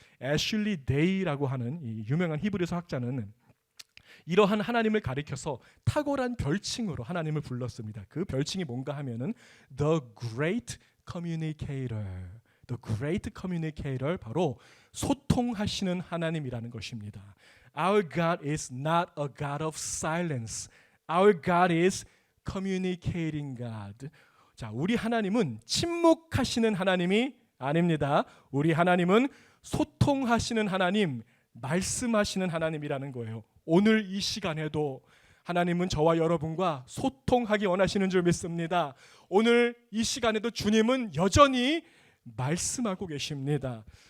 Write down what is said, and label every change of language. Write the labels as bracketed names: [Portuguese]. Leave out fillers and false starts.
[Korean] 애슐리 데이라고 하는 이 유명한 히브리서 학자는 이러한 하나님을 가리켜서 탁월한 별칭으로 하나님을 불렀습니다. 그 별칭이 뭔가 하면은 [English] The Great Communicator, The Great Communicator, [Korean] 바로 소통하시는 하나님이라는 것입니다. [English] Our God is not a God of silence. Our God is communicating God. [Korean] 자, 우리 하나님은 침묵하시는 하나님이 아닙니다. 우리 하나님은 소통하시는 하나님, 말씀하시는 하나님이라는 거예요. 오늘 이 시간에도 하나님은 저와 여러분과 소통하기 원하시는 줄 믿습니다. 오늘 이 시간에도 주님은 여전히 말씀하고 계십니다.